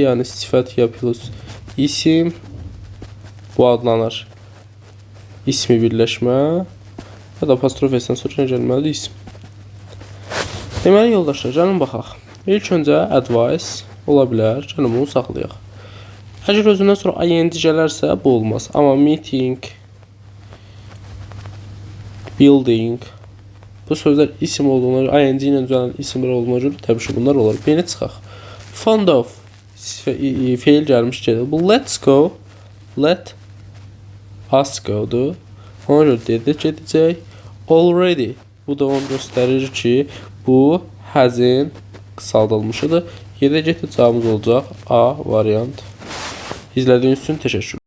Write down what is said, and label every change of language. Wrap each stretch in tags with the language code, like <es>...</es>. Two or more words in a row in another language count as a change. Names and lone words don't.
<az>Yəni sifət ya plus isim, bu adlanır ismi birləşmə ya da apostrof S-dən sonra nə gəlməlidir? İsim. Deməli yoldaşlar, gəlin baxaq. İlk öncə advice ola bilər, gəlin bunu saxlayaq. Əgər özündən sonra ing gələrsə bu olmaz. Amma meeting, building, bu sözlər isim olduğuna görə, ing ilə düzələn isimlər olduğuna görə təbii ki bunlar olur. Birini çıxaq.</az> <en>Fond of</en> <az>feil gəlmiş gedir.</az> <en>Bu let's go, let us go-dur.</en> <az>Ona görə dedik gedəcək. Already, bu da onu göstərir ki bu has'in qısaldılmışıdır. Yerə getdi cavabımız olacaq A variant. İzlədiyiniz üçün təşəkkür.</az>